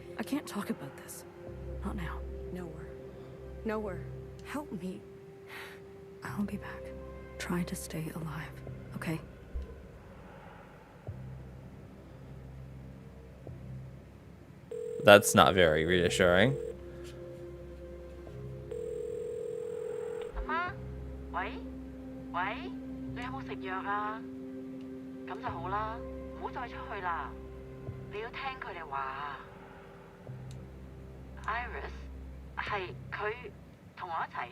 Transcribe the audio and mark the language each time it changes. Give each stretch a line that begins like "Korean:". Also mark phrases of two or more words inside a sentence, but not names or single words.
English: I can't talk about this. Not now. Nowhere. Nowhere. Help me. I'll be back. Try to stay alive, okay? That's not very reassuring.
Cantonese: 阿媽，喂，喂，你有冇食藥啊？咁就好啦，唔好再出去啦。你要聽佢哋話。Iris 係佢同我一齊。